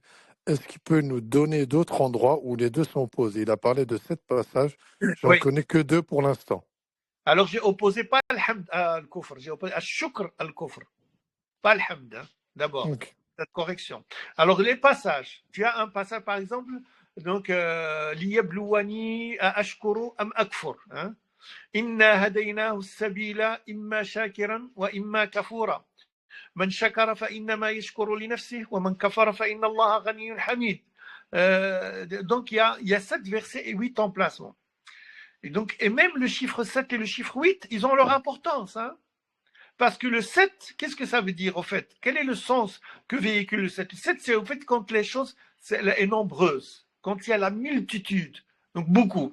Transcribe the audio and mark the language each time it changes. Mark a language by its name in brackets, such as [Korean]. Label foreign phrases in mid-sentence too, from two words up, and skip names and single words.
[French] Est-ce qu'il peut nous donner d'autres endroits où les deux sont opposés? Il a parlé de 7 passages. J'en connais que 2 pour l'instant. Alors, j'ai opposé pas [Arabic] الحمد الكفر, [French] j'ai opposé [Arabic] الشكر الكفر. [French] Pas al-hamd, d'abord. Okay. Cette correction. Alors, les passages. Tu as un passage, par exemple, donc, [Arabic] ليبلوني أأشكر أم أكفر. إنا هديناه السبيل إما شاكرا وإما كفورا. من شكر فإنما يشكر لنفسه ومن كفر فإن الله غني حميد. [French] Donc il y a 7 versets et 8 emplacements. Et même le chiffre 7 et le chiffre 8, ils ont leur importance. Parce que le 7, qu'est-ce que ça veut dire au fait? Quel est le sens que véhicule le 7? Le 7, c'est au fait quand les choses sont nombreuses, quand il y a la multitude, donc beaucoup.